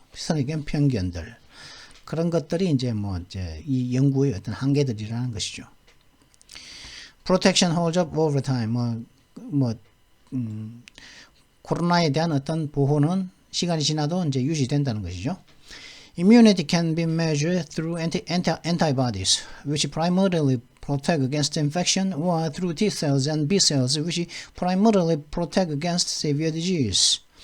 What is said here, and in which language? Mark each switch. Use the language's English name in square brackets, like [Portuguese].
[Korean] 선입견 편견들, 그런 것들이 이제 이 연구의 어떤 한계들이라는 것이죠. [English] Protection holds up over time. [Korean] 코로나에 대한 어떤 보호는 시간이 지나도 이제 유지된다는 것이죠. [English] Immunity can be measured through antibodies, which primarily protect against infection, or through T cells and B cells, which primarily protect against severe disease.